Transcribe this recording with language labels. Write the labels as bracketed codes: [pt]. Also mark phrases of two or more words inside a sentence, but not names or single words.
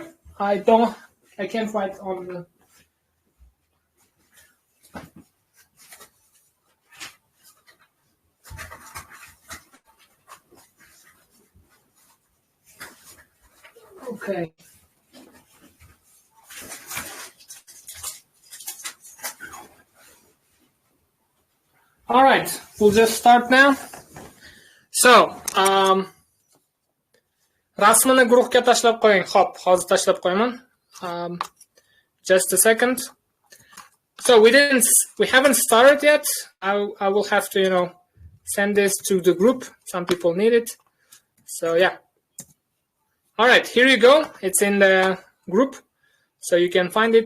[en] I can't write on the. Okay. All right, we'll just start now. So, [uz] rasmini guruhga tashlab qo'ying. Hop, hozir tashlab qo'yaman. [en] Just a second. So we haven't started yet. I will have to, send this to the group. Some people need it. So yeah. All right, here you go. It's in the group, so you can find it.